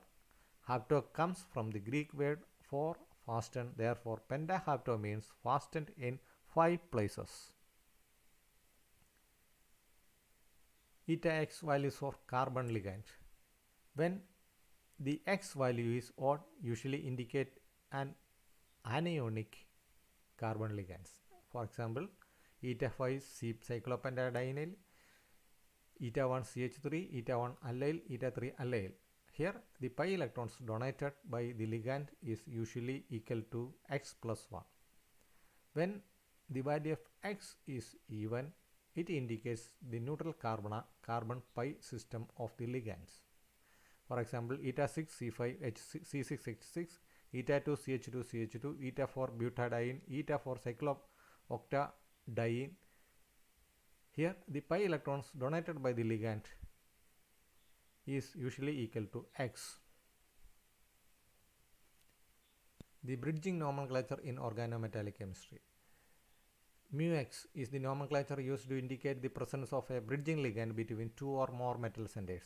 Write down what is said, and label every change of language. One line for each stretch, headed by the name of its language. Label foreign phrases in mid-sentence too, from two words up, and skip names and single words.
English: Hapto comes from the Greek word for fasten, therefore pentahapto means fastened in 5 places. Eta X values for carbon ligand. When the X value is odd, usually indicate an anionic carbon ligands. For example, eta 5 cyclopentadienyl, eta 1 CH3, eta 1 allyl, eta 3 allyl. Here, the pi electrons donated by the ligand is usually equal to X plus 1. When the value of X is even, it indicates the neutral carbon pi system of the ligands. For example, eta 6 C5 C6H6, eta 2 CH2 CH2, eta 4 butadiene, eta 4 cyclooctadiene. Here, the pi electrons donated by the ligand is usually equal to X. The bridging nomenclature in organometallic chemistry. Mu-X is the nomenclature used to indicate the presence of a bridging ligand between two or more metal centers.